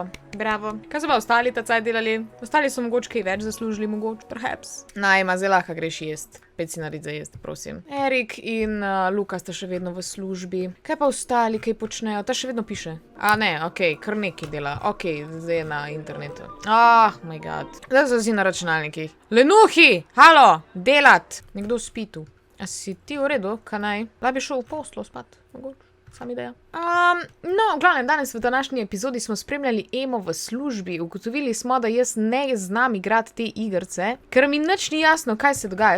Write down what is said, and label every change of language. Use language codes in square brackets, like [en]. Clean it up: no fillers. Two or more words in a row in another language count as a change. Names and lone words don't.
[sl] Kaj so pa ostali ta caj delali? Ostali so mogoče kaj več zaslužili, mogoče, perhaps. Ema, zdaj lahko greš jest. 5 si narediti za jest, prosim. Erik in Luka sta še vedno v službi. Kaj pa ostali, kaj počnejo? Ta še vedno piše. A ne, okej, kar nekaj dela. Okej, zdaj je na internetu. [en] Oh my god. [sl] Zdaj so vsi na računalnikih. Lenuhi! Halo! Delat! Nekdo spi tu. A si ti v redu? Kaj naj? Da bi šel v poslo spat, mogoče. Sam ideja. No, v glavnem, danes v današnji epizodi smo spremljali Emo v službi. Ugotovili smo, da jaz ne znam igrati te igrce, ker mi nič ni jasno, kaj se dogaja.